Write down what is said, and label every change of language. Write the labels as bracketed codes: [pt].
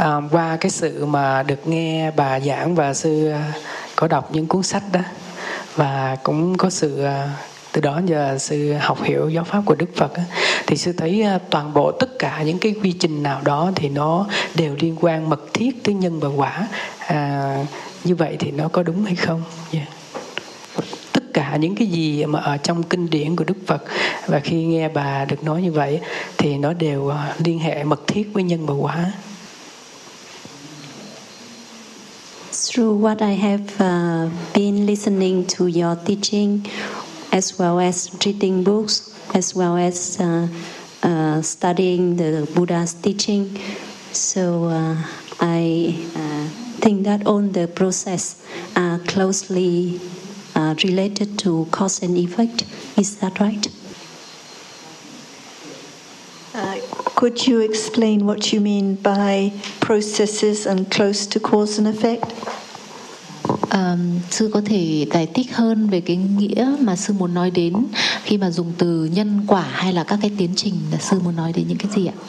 [vi] Qua cái sự mà được nghe bà giảng và sư có đọc những cuốn sách đó, và cũng có sự từ đó giờ sư học hiểu giáo pháp của Đức Phật đó, thì sư thấy toàn bộ tất cả những cái quy trình nào đó thì nó đều liên quan mật thiết tới nhân và quả. như vậy thì nó có đúng hay không? Yeah. Tất cả những cái gì mà ở trong kinh điển của Đức Phật và khi nghe bà được nói như vậy thì nó đều liên hệ mật thiết với nhân và quả. [en] Through what I have been listening to your teaching, as well as reading books, as well as studying the Buddha's teaching, so I think that all the process are closely related to cause and effect. Is that right? Could you explain what you mean by processes and close to cause and effect? [vi] Sư có thể giải thích hơn về cái nghĩa mà sư muốn nói đến khi mà dùng từ nhân quả hay là các cái tiến trình là sư muốn nói đến những cái gì ạ?